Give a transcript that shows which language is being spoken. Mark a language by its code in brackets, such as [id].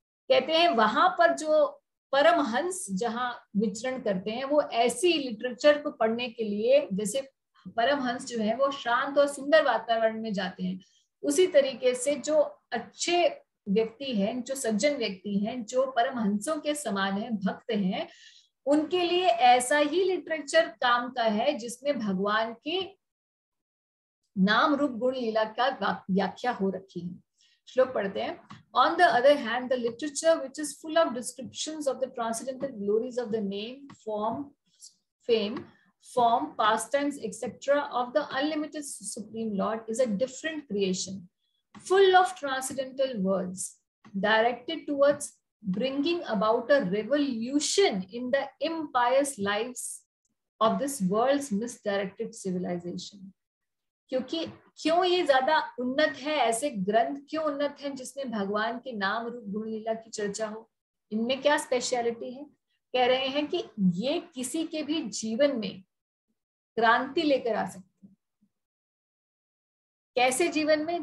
[hi] कहते हैं वहां पर जो परमहंस जहां विचरण करते हैं वो ऐसी लिटरेचर को पढ़ने के लिए, जैसे परमहंस जो है वो शांत और सुंदर वातावरण में जाते हैं, उसी तरीके से जो अच्छे व्यक्ति हैं, जो सज्जन व्यक्ति हैं, जो परमहंसों के समान है, भक्त हैं, उनके लिए ऐसा ही लिटरेचर काम का है जिसमें भगवान के नाम रूप गुण लीला का व्याख्या हो रखी है। श्लोक पढ़ते हैं। [en] On the other hand, the literature which is full of descriptions of the transcendental glories of the name, form, fame, form, pastimes, etc. of the unlimited Supreme Lord is a different creation, full of transcendental words, directed towards bringing about a revolution in the impious lives of this world's misdirected civilization. [hi] क्योंकि क्यों ये ज्यादा उन्नत है, ऐसे ग्रंथ क्यों उन्नत हैं जिसमें भगवान के नाम रूप गुण लीला की चर्चा हो? इनमें क्या स्पेशलिटी है? कह रहे हैं कि ये किसी के भी जीवन में क्रांति लेकर आ सकते हैं। कैसे जीवन में?